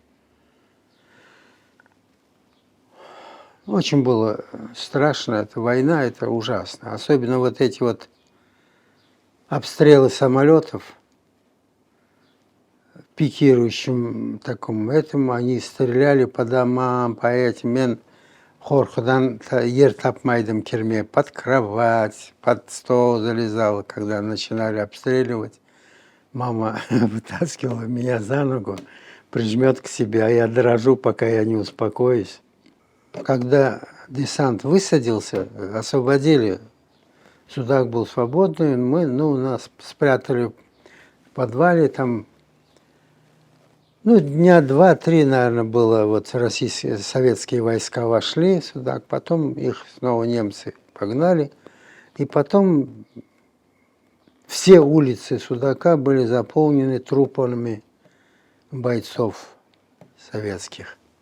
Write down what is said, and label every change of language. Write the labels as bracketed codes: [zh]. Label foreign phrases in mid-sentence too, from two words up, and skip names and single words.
[ru] Очень было страшно. Эта война, это ужасно. Особенно вот эти вот обстрелы самолетов. Пикирующим таком этому, они стреляли по домам, по этим. [crh] Мен хорхудан ер тапмайдым кирме, [ru] под кровать, под стол залезала, когда начинали обстреливать. Мама вытаскивала меня за ногу, прижмет к себе, а я дрожу, пока я не успокоюсь. Когда десант высадился, освободили, судак был свободный, нас спрятали в подвале, там, дня 2-3, наверное, было, вот советские войска вошли в Судак, потом их снова немцы погнали, и потом все улицы Судака были заполнены трупами бойцов советских.